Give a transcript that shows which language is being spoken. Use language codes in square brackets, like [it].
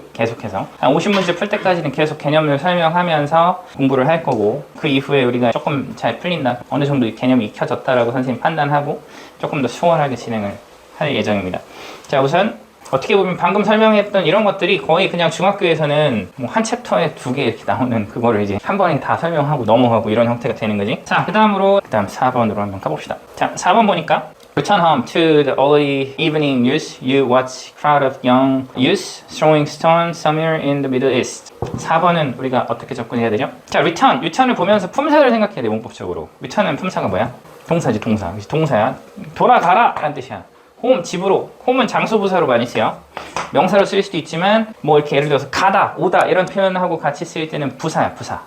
[ko] 계속해서 한 50문제 풀 때까지는 계속 개념을 설명하면서 공부를 할 거고, 그 이후에 우리가 조금 잘 풀린다, 어느 정도 개념이 익혀졌다라고 선생님 판단하고 조금 더 수월하게 진행을 할 예정입니다. 자, 우선 어떻게 보면 방금 설명했던 이런 것들이 거의 그냥 중학교에서는 뭐 한 챕터에 2개 이렇게 나오는 그거를 이제 한 번에 다 설명하고 넘어가고 이런 형태가 되는 거지. 자, 그 다음 4번으로 한번 가봅시다. 자, 4번 보니까 [en] Return home to the early evening news. You watch crowd of young youths throwing stones somewhere in the Middle East. [ko] 4번은 우리가 어떻게 접근해야 되죠? 자, return을 보면서 품사를 생각해야 돼, 문법적으로. return은 품사가 뭐야? 동사지, 동사. 동사야. 돌아가라 라는 뜻이야. home, 집으로. home은 장소 부사로 많이 쓰여. 명사로 쓸 수도 있지만 뭐 이렇게 예를 들어서 가다, 오다 이런 표현하고 같이 쓸 때는 부사야, 부사.